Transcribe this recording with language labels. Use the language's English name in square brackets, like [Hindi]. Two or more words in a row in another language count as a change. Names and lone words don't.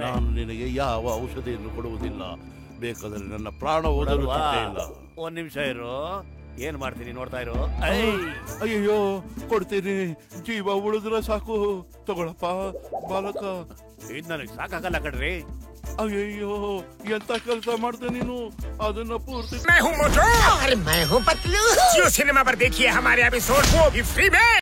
[Kannada] ನಾನು ನಿನಗೆ ಯಾವ ಔಷಧಿಯನ್ನು ಕೊಡುವುದಿಲ್ಲ. ಬೇಕಾದ್ರೆ ನನ್ನ ಪ್ರಾಣ ಹೋದರೂ ಇಲ್ಲ. ಒಂದ್ ನಿಮಿಷ ಇರು, ಏನ್ ಮಾಡ್ತೀನಿ ನೋಡ್ತಾ ಇರು. ಅಯ್ಯೋ, ಕೊಡ್ತೀನಿ. ಜೀವ ಉಳಿದ್ರೆ ಸಾಕು. ತಗೊಳಪ್ಪ ಬಾಲಕ. ಇದು ನನಗೆ ಸಾಕಾಗಲ್ಲ ಕಣ್ರಿ. ಅಯ್ಯಯ್ಯೋ, ಎಂತ ಕೆಲಸ ಮಾಡ್ದೆ ನೀನು? ಅದನ್ನ ಪೂರ್ತಿ. [Hindi] मैं हूँ मोटू और मैं हूँ पतलू। जियो सिनेमा पर देखिए हमारे एपिसोड को भी फ्री में।